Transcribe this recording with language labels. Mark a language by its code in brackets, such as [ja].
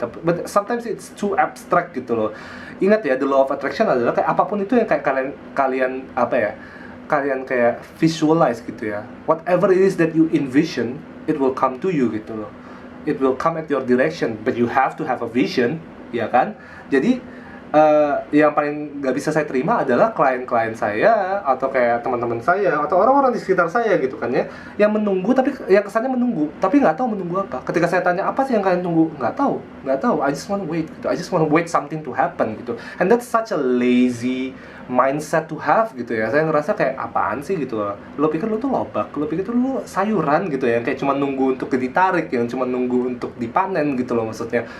[en] But sometimes it's too abstract [id] gitu loh. Ingat ya, [en] the law of attraction [id] adalah kayak apapun itu yang kayak kalian kalian kayak visualize gitu ya. [en] Whatever it is that you envision, it will come to you gitu loh. It will come at your direction, but you have to have a vision, ya kan? [id] Jadi yang paling nggak bisa saya terima adalah klien-klien saya atau kayak teman-teman saya atau orang-orang di sekitar saya gitu kan ya, yang menunggu tapi yang kesannya menunggu tapi nggak tahu menunggu apa. Ketika saya tanya apa sih yang kalian tunggu, nggak tahu. [en] I just want to wait [id] gitu. [en] I just want to wait something to happen gitu. And that's such a lazy mindset to have gitu ya. [id] Saya ngerasa kayak apaan sih gitu loh. Lo pikir lo tuh lobak, lo pikir tuh lo sayuran gitu ya, yang kayak cuma nunggu untuk ditarik, yang cuma nunggu untuk dipanen gitu loh maksudnya.